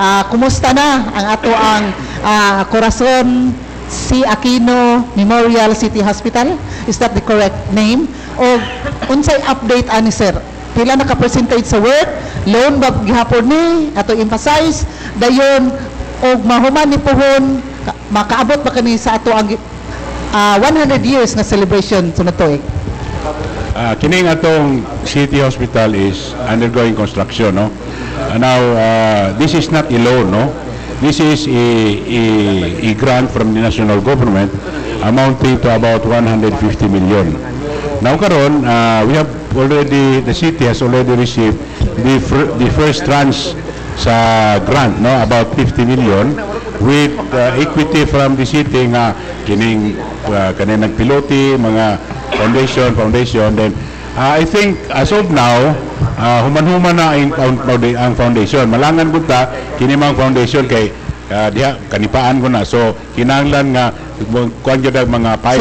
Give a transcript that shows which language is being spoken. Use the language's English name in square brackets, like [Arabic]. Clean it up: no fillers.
[Cebuano] Kumusta na ang ato ang Corazon C. [English] Aquino Memorial City Hospital? Is that the correct name? [Cebuano] O unsay update ani sir? Pila naka-percentage sa work? Loan ba gihapon ni? Ato emphasize dayon og mahuman ni pohon makaabot ba kani sa ato ang 100 years na celebration sunod tuig? Kining atong [English] city hospital is undergoing construction, no? Now this is not a loan, no? This is a grant from the national government amounting to about 150 million. Now karon the city has already received the first tranche sa grant, no, about 50 million with equity from the city [Cebuano] nga kining kaninang piloti mga [English] foundation. Then I think as of now [Cebuano] human-human na ang [English] foundation. [Cebuano] Malangan gud ta kini mang foundation kay diha kanipaan ko na. So kinahanglan nga kuan gyud mga pipe,